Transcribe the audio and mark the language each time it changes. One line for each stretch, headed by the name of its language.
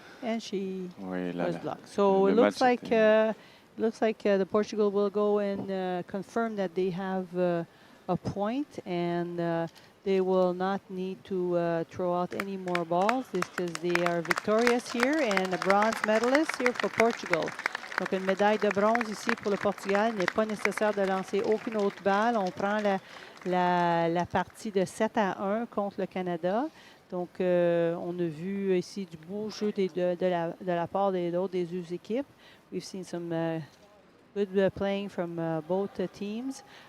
English: And she was blocked. So it looks like the Portugal will go and confirm that they have a point, and they will not need to throw out any more balls. This is they are victorious here and a bronze medalist here for Portugal.
French: Donc une médaille de bronze ici pour le Portugal. Il n'est pas nécessaire de lancer aucune autre balle. On prend la partie de 7-1 contre le Canada. Donc on a vu ici du beau jeu de la part des deux équipes.
English: We've seen some good playing from both teams.